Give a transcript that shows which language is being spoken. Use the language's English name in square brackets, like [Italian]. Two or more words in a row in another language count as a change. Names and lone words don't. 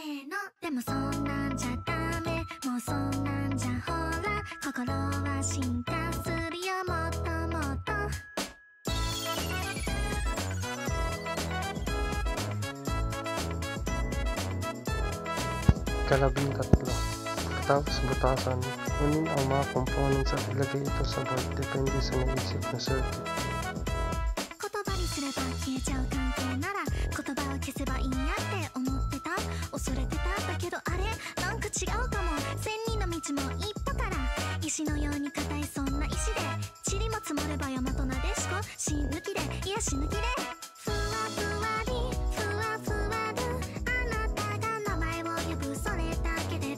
[Japanese] のでもそんなんじゃダメもうそんなんじゃほら心は進化するよもっともっと [Filipino] Ikalabing tatlo. Pagkatapos butasan, kunin ang mga components at ilagay ito sa board depende sa naisip na circuit. [Japanese] 言葉にすれば消えちゃう関係なら言葉を消せばいいやって思ってた恐れてただけどあれなんか違うかも千人の道も一歩から石のように硬いそんな石で塵も積もれば大和なでしこ死抜きでいや死抜きでふわふわりふわふわるあなたが名前を呼ぶそれだけで